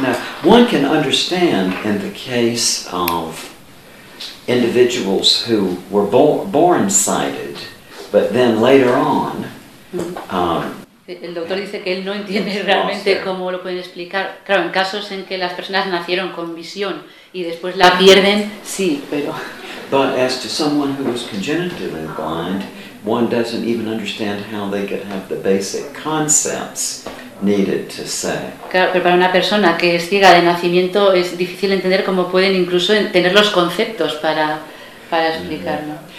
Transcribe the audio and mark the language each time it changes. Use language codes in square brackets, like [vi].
[en] Now, one can understand in the case of individuals who were born sighted, but then later on. [es] El doctor dice que él no entiende realmente cómo lo pueden explicar. Claro, en casos en que las personas nacieron con visión y después la pierden, sí, pero... [en] But as to someone who was congenitally blind, one doesn't even understand how they could have the basic concepts needed to say. [es] Claro, pero para una persona que es ciega de nacimiento es difícil entender cómo pueden incluso tener los conceptos para explicarlo.